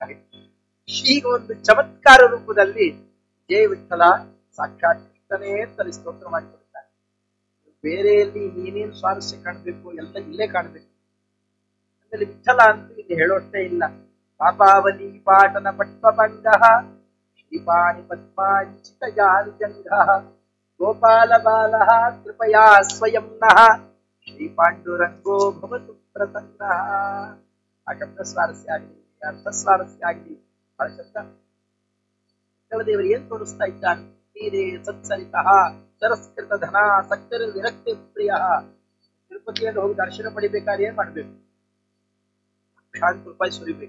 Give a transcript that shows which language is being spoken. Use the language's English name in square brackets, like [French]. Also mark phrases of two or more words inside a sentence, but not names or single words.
[Kannada] ಈಗ ಒಂದು ಚಮತ್ಕಾರ ರೂಪದಲ್ಲಿ ಜಯ ವಿಠ್ಠಲ ಸಾಕ್ಷಾತ್ ಕೃಷ್ಣನೇ ಅಂತಲ್ಲಿ ಸ್ತೋತ್ರ ಮಾಡಿಕೊಡ್ತಾರೆ. ಬೇರೆಯಲ್ಲಿ ನೀನೇನು ಸ್ವಾರಸ್ಯ ಕಾಣಬೇಕು, ಎಲ್ಲ ಇಲ್ಲೇ ಕಾಣಬೇಕು. ಆಮೇಲೆ ವಿಠ್ಠಲ ಅಂತ ಇಲ್ಲಿ ಹೇಳೋಷ್ಟೇ ಇಲ್ಲ. [Sanskrit] ಪಾಪಾವಲಿ ಪಾಟನ ಪಟ್ಪಂಗ ಶ್ರೀಪಾಣಿ ಪದ್ಮಾಂಚಿತ ಜಾನುಜಂಗ ಗೋಪಾಲ ಬಾಲ ಕೃಪಯಾ ಸ್ವಯಂ ನಃ ಶ್ರೀ ಪಾಂಡುರಂಗೋ ಭವತು ಪ್ರಸನ್ನ. [Kannada] ಆ ಶಬ್ದ ಸ್ವಾರಸ್ಯ ಆಗಲಿ, ಅರ್ಥ ಸ್ವಾರಸ್ಯ ಆಗಲಿ, ಬಹಳ ಶಬ್ದ. ದೇವರು ಏನ್ ತೋರಿಸ್ತಾ ಇದ್ದಾನೆ? [Sanskrit] ತೀರೆ ಸತ್ಸರಿತಃ ಸರಸ್ಕೃತ ಧನ ಸಕ್ತರ ವಿರಕ್ತಿ ಪ್ರಿಯ. [Kannada] ತಿರುಪತಿಯಲ್ಲಿ ಹೋಗಿ ದರ್ಶನ ಪಡಿಬೇಕಾದ್ರೆ ಏನ್ ಮಾಡ್ಬೇಕು? ಲಕ್ಷಾಂತರ ರೂಪಾಯಿ ಸುರಿಬೇಕು.